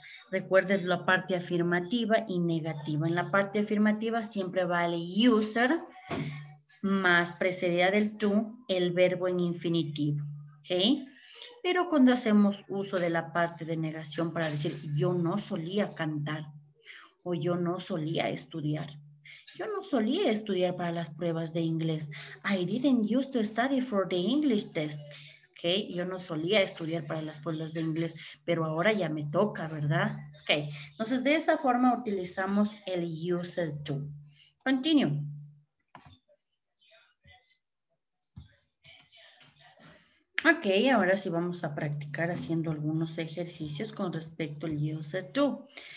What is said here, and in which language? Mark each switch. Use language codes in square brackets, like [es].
[es] Recuerden la parte afirmativa y negativa. En la parte afirmativa siempre vale user más precedida del to, el verbo en infinitivo. ¿Ok? Pero cuando hacemos uso de la parte de negación para decir yo no solía cantar o yo no solía estudiar. Yo no solía estudiar para las pruebas de inglés. [en] I didn't used to study for the English test. [es] Okay, yo no solía estudiar para las pruebas de inglés, pero ahora ya me toca, ¿verdad? Ok, entonces de esa forma utilizamos el used to. Continue. Ok, ahora sí vamos a practicar haciendo algunos ejercicios con respecto al used to.